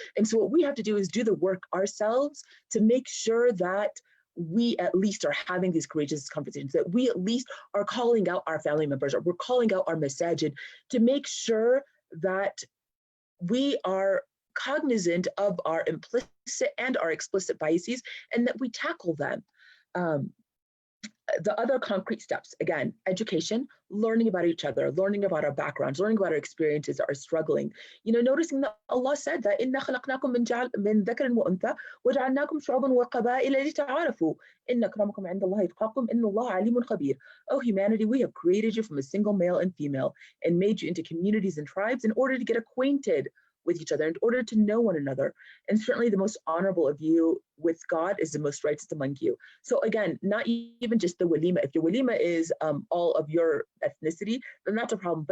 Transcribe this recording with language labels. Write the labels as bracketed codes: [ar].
[en] And so what we have to do is do the work ourselves to make sure that we at least are having these courageous conversations, that we at least are calling out our family members, or we're calling out our masajid to make sure that we are cognizant of our implicit and our explicit biases and that we tackle them. The other concrete steps, again, education, learning about each other, learning about our backgrounds, learning about our experiences, our struggling. You know, noticing that Allah said that [ar] إِنَّا خَلَقْنَاكُم مِّن ذَكَرٍ وَأُنثَىٰ وَجَعَلْنَاكُم شُعُوبًا وَقَبَائِلَ لِتَعَارَفُوا إِنَّ أَكْرَمَكُمْ عِندَ اللَّهِ أَتْقَاكُمْ إِنَّ اللَّهَ عَلِيمٌ خَبِيرٌ. [en] O humanity, we have created you from a single male and female and made you into communities and tribes in order to get acquainted with each other, in order to know one another. And certainly the most honorable of you with God is the most righteous among you. So again, not even just the walima. If your walima is all of your ethnicity, then that's a problem.